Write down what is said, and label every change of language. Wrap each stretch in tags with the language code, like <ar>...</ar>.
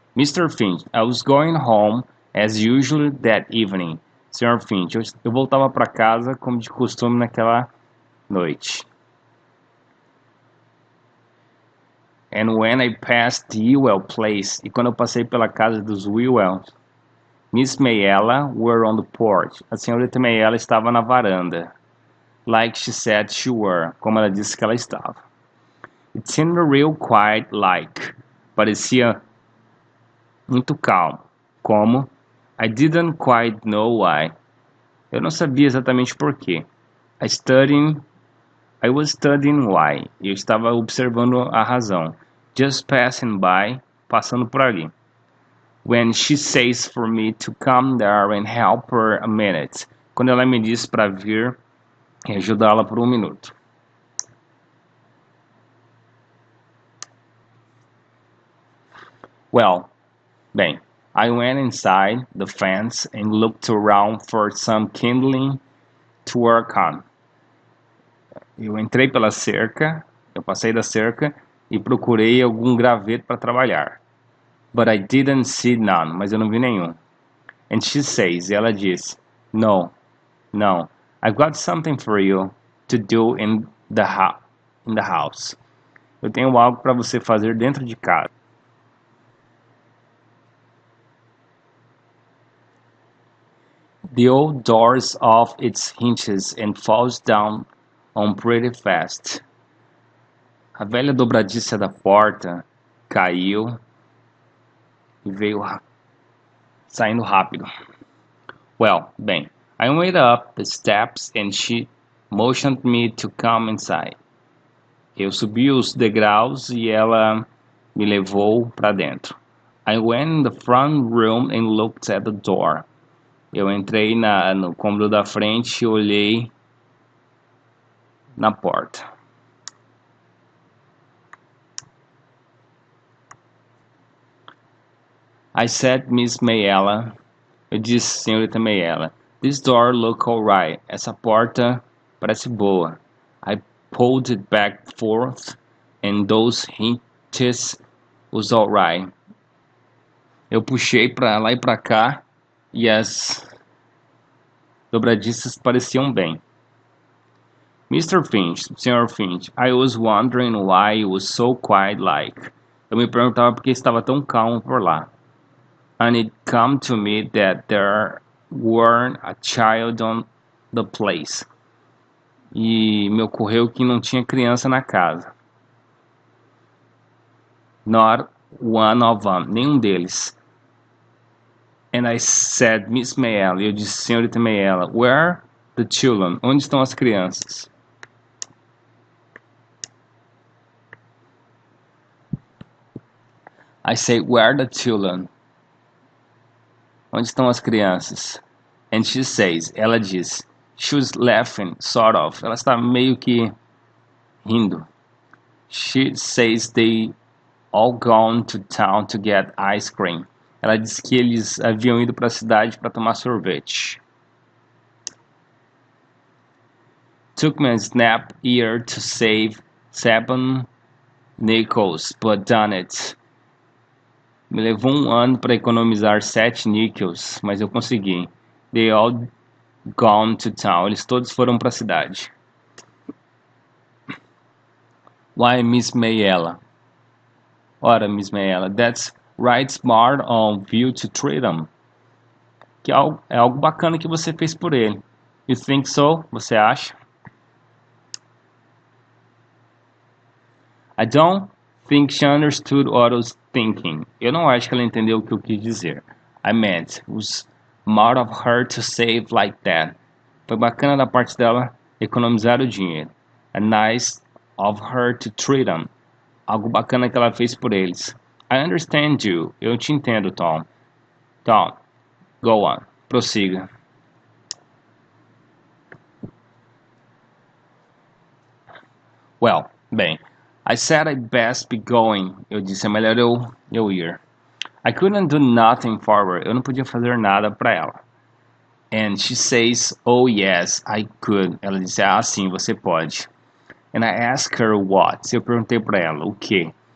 <en>Mr. Finch, I was going home as usual that evening.</en> <pt>Sr. Finch, eu voltava para casa como de costume naquela noite.</pt> <en>And when I passed the Ewell place,</en> <pt>e quando eu passei pela casa dos Ewells,</pt> <en>Miss Mayella were on the porch.</en> <pt>A senhorita Mayella estava na varanda.</pt> <en>Like she said she were,</en> <pt>como ela disse que ela estava.</pt> <en>It seemed real quiet like.</en> <pt>Parecia muito calmo. Como?</pt> <en>I didn't quite know why.</en> <pt>Eu não sabia exatamente por quê.</pt> <en>I was studying why.</en> <pt>Eu estava observando a razão.</pt> <en>Just passing by,</en> <pt>passando por ali.</pt> <en>When she says for me to come there and help her a minute.</en> <pt>Quando ela me disse para vir e ajudá-la por um minuto.</pt> <en>Well,</en> <pt>bem,</pt> <en>I went inside the fence and looked around for some kindling to work on.</en> <pt>Eu entrei pela cerca, eu passei da cerca e procurei algum graveto para trabalhar.</pt> <en>But I didn't see none,</en> <pt>mas eu não vi nenhum.</pt> <en>And she says,</en> <pt>e ela diz,</pt> <en>no, I've got something for you to do in the house.</en> <pt>Eu tenho algo para você fazer dentro de casa.</pt> <en>The old door's off its hinges and falls down on pretty fast.</en> <pt>A velha dobradiça da porta caiu e veio saindo rápido.</pt> <en>Well,</en> <pt>bem,</pt> <en>I went up the steps and she motioned me to come inside.</en> <pt>Eu subi os degraus e ela Me levou para dentro.</pt> <en>I went in the front room and looked at the door.</en> <pt>Eu entrei no cômodo da frente e olhei na porta.</pt> <en>I said, Miss Mayella.</en> <pt>Eu disse, senhorita Mayella.</pt> <en>This door look alright.</en> <pt>Essa porta parece boa.</pt> <en>I pulled it back forth and those hinges was alright.</en> <pt>Eu puxei para lá e para cá e as dobradiças pareciam bem.</pt> <en>Mr. Finch, Sr. Finch, I was wondering why it was so quiet like.</en> <pt>Eu me perguntava por que estava tão calmo por lá.</pt> <en>And it come to me that there weren't a child on the place.</en> <pt>E me ocorreu que não tinha criança na casa.</pt> <en>Not one of them,</en> <pt>nenhum deles.</pt> <en>And I said, Miss Mayella,</en> <pt>eu disse, senhorita Mayella,</pt> <en>where the children?</en> <pt>Onde estão as crianças?</pt> <en>I say, where the children?</en> <pt>Onde estão as crianças?</pt> <en>And she says,</en> <pt>ela diz,</pt> <en>she was laughing, sort of. Ela está meio que rindo. She says they all gone to town to get ice cream.</en> <pt>Ela disse que eles haviam ido para a cidade para tomar sorvete.</pt> <en>Took me a snap year to save 7 nickels, but done it.</en> <pt>Me levou ano para economizar 7 níqueis, mas eu consegui.</pt> <en>They all gone to town.</en> <pt>Eles todos foram para a cidade.</pt> <en>Why, Miss Mayella?</en> <pt>Ora,</pt> <en>Miss Mayella, that's right smart of you to treat them.</en> <pt>Que é algo bacana que você fez por ele.</pt> <en>You think so?</en> <pt>Você acha?</pt> <en>I don't think she understood what I was thinking.</en> <pt>Eu não acho que ela entendeu o que eu quis dizer.</pt> <en>I meant, it was smart of her to save like that.</en> <pt>Foi bacana da parte dela economizar o dinheiro.</pt> <en>And nice of her to treat them.</en> <pt>Algo bacana que ela fez por eles.</pt> <en>I understand you.</en> <pt>Eu te entendo, Tom.</pt> <en>Tom, go on.</en> <pt>Prossiga.</pt> <en>Well,</en> <pt>bem.</pt> <en>I said I'd best be going.</en> <pt>Eu disse, é melhor eu ir.</pt> <en>I couldn't do nothing for her.</en> <pt>Eu não podia fazer nada para ela.</pt> <en>And she says, oh yes, I could.</en> <pt>Ela disse, ah, sim, você pode.</pt> <en>And I asked her what.</en> <pt>Eu perguntei para ela, o quê?</pt>